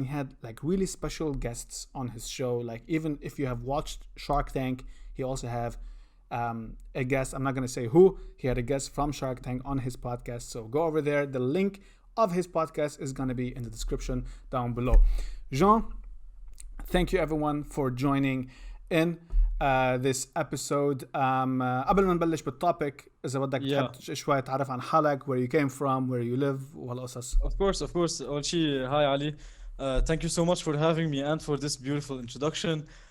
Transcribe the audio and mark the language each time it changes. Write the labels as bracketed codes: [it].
[en] And he had like really special guests on his show. Like, even if you have watched Shark Tank, he also have a guest. I'm not going to say who. He had a guest from Shark Tank on his podcast. So go over there. The link of his podcast is going to be in the description down below. Jean, thank you everyone for joining in this episode. [ar] قبل ما نبلش بالتوبيك إذا بدك تحب شوية تعرف عن حالك, [en] where you came from, where you live, [ar] وهالقصص. [en] Of course. [ar] أول شيء, [en] hi Ali. Thank you so much for having me and for this beautiful introduction.